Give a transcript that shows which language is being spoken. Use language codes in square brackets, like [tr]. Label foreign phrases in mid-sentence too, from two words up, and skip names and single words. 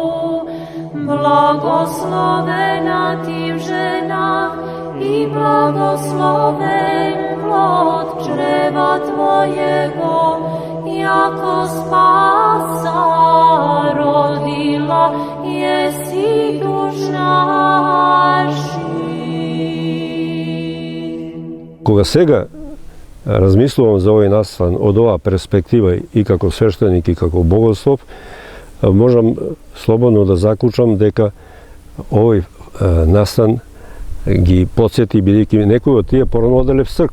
[cu] Благословена ти в женах и благословен плод чрева твоего, яко спаса родила еси душ наших. [mk] Кога сега размислувам за овој настан од оваа перспектива и како свештеник и како богослов, можам слободно да заклучам дека овој настан ги потсети, бидејќи некои од тие порано оделе в црква.